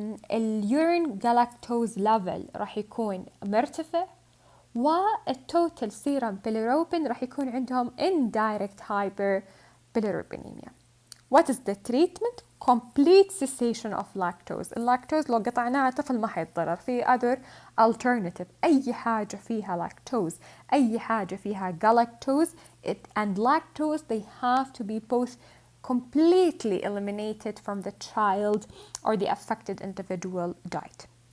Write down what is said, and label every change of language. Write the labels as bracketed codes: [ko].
[ar] الurine galactose level راح يكون مرتفع، والtotal serum bilirubin راح يكون عندهم indirect hyperbilirubinemia. [en] What is the treatment؟ complete cessation of lactose. [ar] اللاكتوز لو قطعناه الطفل ما حيتضرر. [en] في other alternative، [ar] أي حاجة فيها [en] lactose، أي حاجة فيها galactose and lactose they have to be both completely eliminated from the child or the affected individual diet.